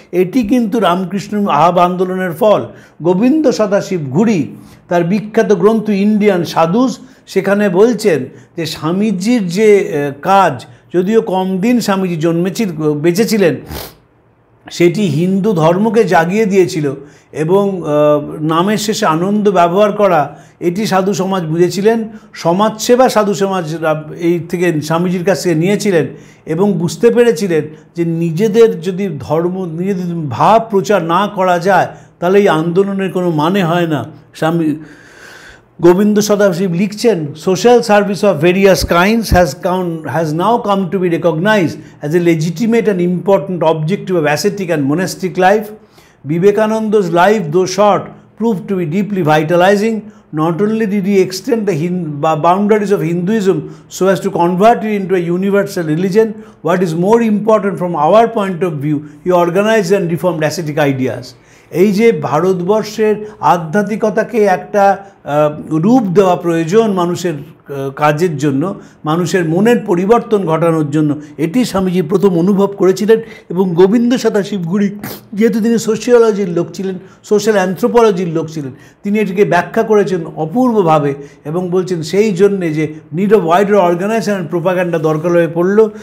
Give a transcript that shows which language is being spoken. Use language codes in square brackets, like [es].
[bn] এটি কিন্তু রামকৃষ্ণ আহাব আন্দোলনের ফল। গোবিন্দ সদাশিব ঘুরি তার বিখ্যাত গ্রন্থ ইন্ডিয়ান সাধুস, সেখানে বলছেন যে স্বামীজির যে কাজ, যদিও কম দিন স্বামীজি বেঁচেছিলেন, সেটি হিন্দু ধর্মকে জাগিয়ে দিয়েছিল এবং নামের শেষে আনন্দ ব্যবহার করা এটি সাধু সমাজ বুঝেছিলেন। সমাজসেবা সাধু সমাজ এই থেকে স্বামীজির কাছ থেকে নিয়েছিলেন এবং বুঝতে পেরেছিলেন যে নিজেদের যদি নিজেদের ভাব প্রচার না করা যায় তাহলে এই আন্দোলনের কোনো মানে হয় না। [en] স্বামী গোবিন্দ সদাশিব লিখছেন, social service of various kinds has now come to be recognized as a legitimate and important objective of ascetic and monastic life. Vivekananda's life, though short, proved to be deeply vitalizing. Not only did he extend the boundaries of Hinduism so as to convert it into a universal religion, what is more important from our point of view, he organized and reformed ascetic ideas. [bn] এই যে ভারতবর্ষের আধ্যাত্মিকতাকে একটা রূপ দেওয়া প্রয়োজন মানুষের কাজের জন্য, মানুষের মনের পরিবর্তন ঘটানোর জন্য এটি স্বামীজি প্রথম অনুভব করেছিলেন। এবং গোবিন্দ সদাশিবগুরি যেহেতু তিনি সোশিওলজির লোক ছিলেন, সোশ্যাল অ্যানথ্রোপোলজির লোক ছিলেন, তিনি এটিকে ব্যাখ্যা করেছেন অপূর্বভাবে এবং বলছেন সেই জন্যে যে [en] need of wider organization and propaganda [bn] দরকার হয়ে পড়লো।